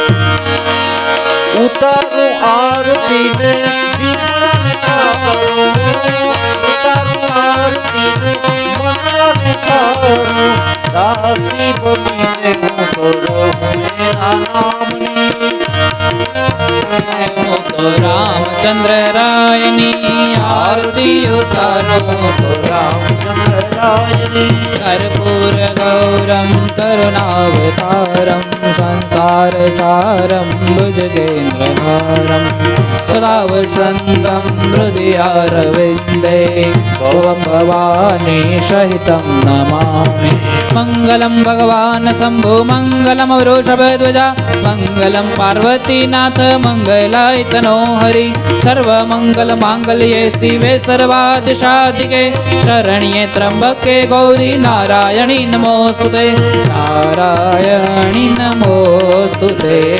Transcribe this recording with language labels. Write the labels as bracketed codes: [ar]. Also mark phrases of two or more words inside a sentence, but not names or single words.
[gu] ઉતારું આરતી ને દીપડાને ઠારું ઉતારું આરતી ને મનને ઠારું દાસી બનીને હું તો રહું એના નામની તો રામચંદ્ર રાયની આરતી ઉતારો રામચંદ્ર नारायणी [sa] कर्पूर गौरम करुणावतारम संसार सारम भुजगेन्द्रहारम सदा वसन्तं हृदयारविन्दे भवं भवानी सहितं नमामि मङ्गलं भगवान् शम्भो मङ्गलं वृषभध्वजा मङ्गलं पार्वतीनाथ मङ्गलाय तनो हरि सर्वमङ्गलमाङ्गल्ये शिवे सर्वादिशाधिके शरण्ये त्र्यम्बके गौरी नारायणी नमोस्तुते नारायणी नमोस्तुते